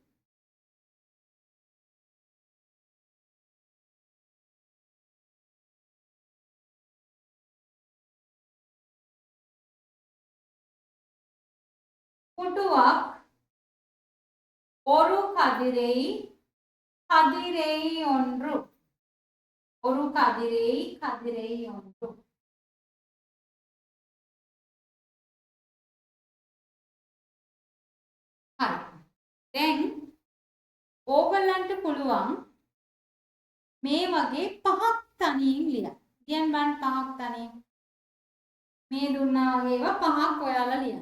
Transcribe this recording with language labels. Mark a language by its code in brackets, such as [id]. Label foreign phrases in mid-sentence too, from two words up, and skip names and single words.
[ta] புட்டுவாக் ஒரு கதிரை கதிரை ஒன்று. ஒரு கதிரை கதிரை ஒன்று. [si] හරි. දැන් ඕගොල්ලන්ට පුළුවන් මේ වගේ පහක් තනියෙන් ලියන්න. කියන්න බලන්න පහක් තනියෙන්. මේ දුන්නා වගේ ඒවා පහක් ඔයාලා ලියන්න.